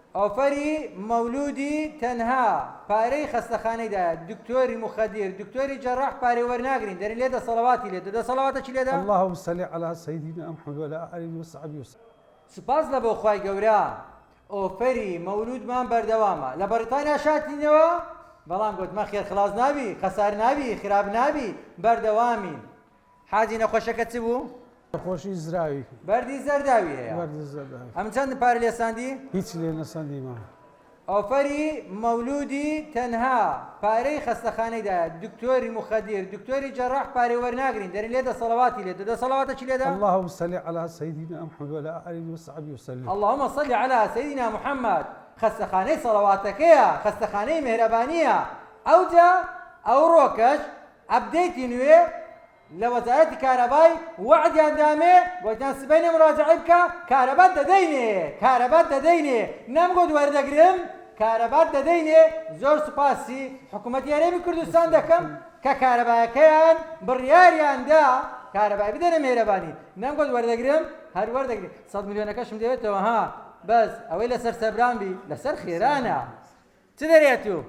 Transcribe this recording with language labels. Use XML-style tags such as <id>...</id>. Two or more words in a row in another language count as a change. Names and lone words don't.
<ckb>ئۆفەری مەولودی تەنها پارەی خەستەخانەیدایە دکتۆری مخەدیر دکتۆری جەڕاح پارەی وەرناگرین دەرێن لێدە سەڵەواتی لێدە دە سەڵەواتە چی لێدە</ckb> <ar>اللهم صل على سيدنا محمد وعلى آله وصحبه وسلم.</ar> <ckb>سوپاس لە بۆ خوای گەورە ئۆفەری مەولودمان بەردەوامە لە بەریتانیا شاتینەوە بەڵام گوتمە خێر خلاص نابی خەسار نابی خراپ نابی بەردەوامین حاجی نەخۆشەکە چ بوو؟ خۆشی زراوی بەردی زەرداوی هەیە بەردی زەرداوی ئەم چەند پارە لێساندی؟ هیچ لێ نەسەندیمە. ئۆفەری مەولودی تەنها پارەی خەستەخانەیدایە دکتۆری مخەدیر دکتۆری جەڕاح پارەی وەرناگرین دەرێن لێدە سەڵەواتی لێدە دە سەڵەواتە چی لێدە</ckb> <ar>اللهم صل على سيدنا محمد وعلى آله وصحبه وسلم. اللهم صل على سيدنا محمد</ar> <ckb>خەستەخانەی سەڵەواتەکەیە خەستەخانەی مێهرەبانیە ئەوجا ئەو ڕۆکەش ئەپدەیتی نوێ لە وەزارەتی کارەبای وعدیان دامێ گوتیان سبەینێ مراجعە بکە کارەبات دەدەینێ کارەبات دەدەینێ نەمگوت وەردەگرم کارەبات دەدەینێ زۆر سوپاسی حکوومەتی هەرێمی کوردستان دەکەم کە کارەبایەکەیان بڕیاریاندا کارەبای بدەنە مێهرەبانی نەمگوت وەردەگرم هەر وەردەگرێ 100 میلیۆنەکەشم دەوێتەوە ها بەس ئەوەی لەسەر سەبران بی لەسەر خێرانە چ دەرێت و</ckb>